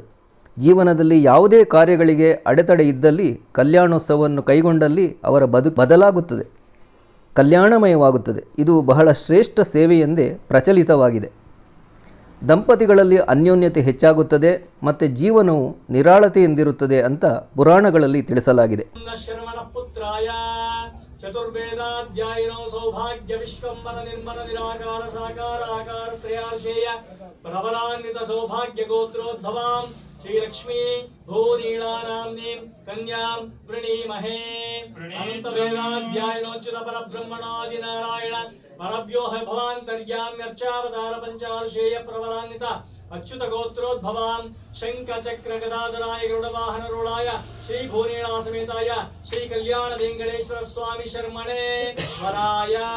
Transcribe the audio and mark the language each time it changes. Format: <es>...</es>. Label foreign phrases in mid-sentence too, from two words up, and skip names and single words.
<kn>ಜೀವನದಲ್ಲಿ ಯಾವುದೇ ಕಾರ್ಯಗಳಿಗೆ ಅಡೆತಡೆ ಇದ್ದಲ್ಲಿ ಕಲ್ಯಾಣೋತ್ಸವವನ್ನು ಕೈಗೊಂಡಲ್ಲಿ ಅವರ ಬದಲಾಗುತ್ತದೆ, ಕಲ್ಯಾಣಮಯವಾಗುತ್ತದೆ. ಇದು ಬಹಳ ಶ್ರೇಷ್ಠ ಸೇವೆಯೆಂದೇ ಪ್ರಚಲಿತವಾಗಿದೆ. ದಂಪತಿಗಳಲ್ಲಿ ಅನ್ಯೋನ್ಯತೆ ಹೆಚ್ಚಾಗುತ್ತದೆ ಮತ್ತು ಜೀವನವು ನಿರಾಳತೆಯಿಂದಿರುತ್ತದೆ ಅಂತ ಪುರಾಣಗಳಲ್ಲಿ ತಿಳಿಸಲಾಗಿದೆ.</kn> <sa>चतुर्वेदाध्यायिनो सौभाग्य विश्वंबर निर्मल निराकार साकार आकार त्रयार्षेय प्रवरान्वित सौभाग्य गोत्रोद्भवां श्री लक्ष्मी भूनीलानाम्नीं कन्यां प्रणीमहे अनन्तवेदाध्यायिनोच्युत परब्रह्मणादि नारायण परव्योह भवान्तर्याम्यर्चावतार पंचार्षेय प्रवरान्वित अच्युत गोत्रोद्भवां शंख चक्र गदाधराय गरुडवाहन रूढाय श्री भूनीला समेताय श्री कल्याण वेंकटेश्वर स्वामी शर्मणे वराय</sa>